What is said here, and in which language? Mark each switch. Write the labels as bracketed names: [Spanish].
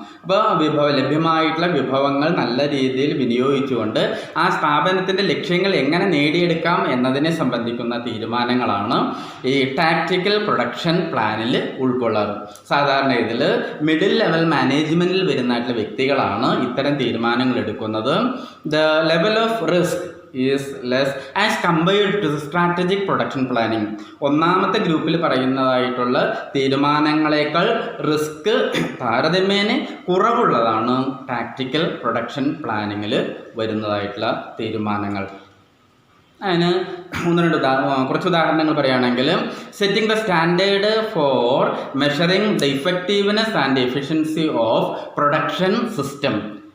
[Malayalam] അപ്പോൾ ലഭ്യമായിട്ടുള്ള വിഭവങ്ങൾ നല്ല രീതിയിൽ വിനിയോഗിച്ചുകൊണ്ട് ആ സ്ഥാപനത്തിൻ്റെ ലക്ഷ്യങ്ങൾ എങ്ങനെ നേടിയെടുക്കാം എന്നതിനെ സംബന്ധിക്കുന്ന തീരുമാനങ്ങളാണ് ഈ ടാക്റ്റിക്കൽ പ്രൊഡക്ഷൻ പ്ലാനിൽ ഉൾക്കൊള്ളാറ്. സാധാരണ ഇതിൽ മിഡിൽ ലെവൽ മാനേജ്മെൻറ്റിൽ വരുന്നതായിട്ടുള്ള വ്യക്തികളാണ് ഇത്തരം തീരുമാനങ്ങൾ എടുക്കുന്നത്. [English] The level of risk is less as compared to the strategic production planning. [Malayalam] ഒന്നാമത്തെ ഗ്രൂപ്പിൽ പറയുന്നതായിട്ടുള്ള തീരുമാനങ്ങളെക്കാൾ റിസ്ക് താരതമ്യേന കുറവുള്ളതാണ് ടാക്റ്റിക്കൽ പ്രൊഡക്ഷൻ പ്ലാനിങ്ങിൽ വരുന്നതായിട്ടുള്ള തീരുമാനങ്ങൾ. അതിന് കുറച്ച് ഉദാഹരണങ്ങൾ പറയുകയാണെങ്കിൽ, [English] Setting the standard for measuring the effectiveness and efficiency of production system.